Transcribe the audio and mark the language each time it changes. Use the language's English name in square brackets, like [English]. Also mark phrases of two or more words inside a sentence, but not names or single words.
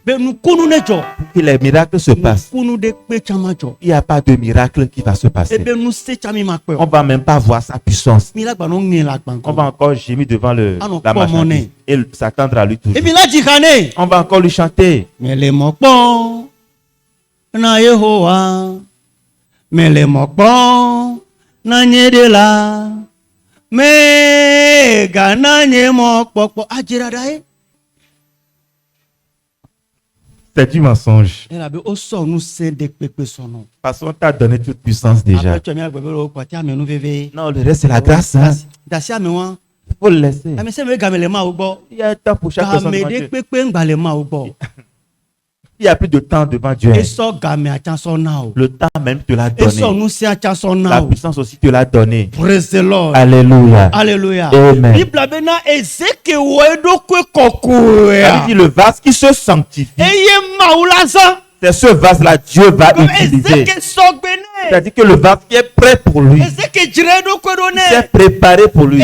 [French] Pour que les miracles se passent, il n'y a pas de miracle qui va se passer. On ne va même pas voir sa puissance. On va encore gémir devant la marchandise et s'attendre à lui toujours. On va encore lui chanter. [Ewe] Na Yehowa mele mokpo na nyedela me gana nye mokpo ajiradae. [French] C'est du mensonge. Parce qu'on t'a donné toute puissance déjà. Non, le reste c'est la grâce. Hein? Il faut le laisser. Il y a un temps pour chaque personne. Il n'y a plus de temps devant Dieu. Le temps même te l'a donné. La puissance aussi te l'a donné. [English] Praise the Lord. [French] Alléluia. Alléluia. Amen. Il dit le vase qui se sanctifie. C'est ce vase-là Dieu va utiliser. C'est-à-dire que le vase qui est prêt pour lui. C'est préparé pour lui.